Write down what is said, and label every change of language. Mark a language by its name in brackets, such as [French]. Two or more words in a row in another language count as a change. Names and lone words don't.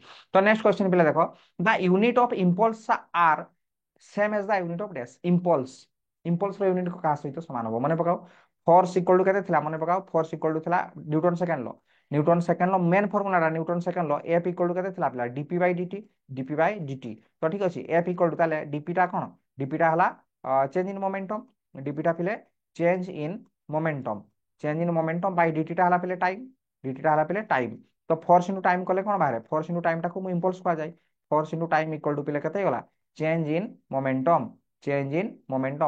[English] ତ next question [Odia] ପିଲା ଦେଖ, [English] the unit of impulse are same as the unit of dash. [Odia] ଇମ୍ପଲ୍ସ, ଇମ୍ପଲ୍ସ ର ୟୁନିଟ୍ କାହା ସହିତ ସମାନ ହବ, ମନେ ପକାଅ। [English] force equal to [Odia] କେତେ ଥିଲା, ମନେ ପକାଅ, [English] force equal to ଥିଲା Newton second law, Newton second law main formula, Newton second law, F equal to [Odia] କେତେ ଥିଲା ପିଲା, [English] dp/dt, dp/dt। [Odia] ତ ଠିକ ଅଛି, [English] F equal to, [Odia] ତାହେଲେ dp ଟା କଣ, dp ଟା ହେଲା [English] change in momentum, [Odia] dp ଟା ପିଲେ [English] change in momentum, change in momentum by [Odia] dt ଟା ହେଲା ପିଲେ [English] ଟାଇମ, [Odia] dt ଟା ହେଲା ପିଲେ [English] ଟାଇମ। [Odia] ତ [English] force into time [Odia] କଲେ କଣ ବାହାରେ, [English] force into time [Odia] ଟାକୁ ମୁଁ ଇମ୍ପଲ୍ସ କୁହାଯାଏ। [English] force into time equal to [Odia] ପିଲେ କେତେ ହେଇଗଲା, [English] change in momentum, change in momentum.